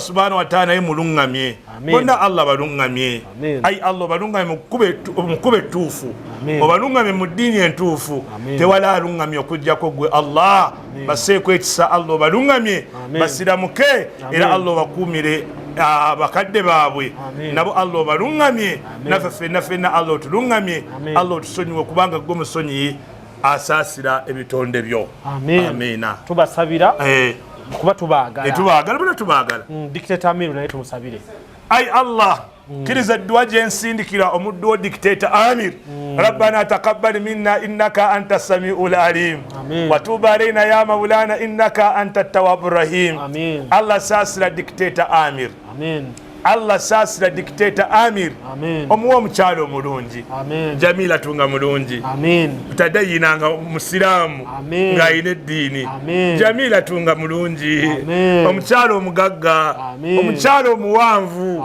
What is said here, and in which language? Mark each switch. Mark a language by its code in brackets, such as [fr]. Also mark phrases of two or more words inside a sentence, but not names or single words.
[ar] سبحانه وتعالى [lg] naye mulungamye bonna Allah balungamye ayi Allah balungamye mukube tuufu obalungamye mu ddiini entuufu tewala alungamye okujjako gwe Allah baseeko ekisa Allah balungamye basiramuke era Allah bakuumire bakadde baabwe nabo Allah balungamye naffe ffenna Allah otulungamye Allah otusonyiwe kubanga gwe musonyi asaasira ebitonde byo amiina tubasabira kuba tubaagala bonna tubaagala dictator Amir naye tumusabire ayi Allah kiriza dduwa gye nsindikira omuddu wo dictator Amir [ar] ربنا تقبل منا إنك أنت السميع العليم وتب علينا يا مولانا إنك أنت التواب الرحيم [lg] Allah saasira dictator Amir Allah saasira dictator Amir omuwa omukyalo omulungi Jamila tunga mulungi tadayinanga musiraamu ng'ayina eddiini Jamila tunga mulungi omukyalo omugagga omukyalo omuwanvu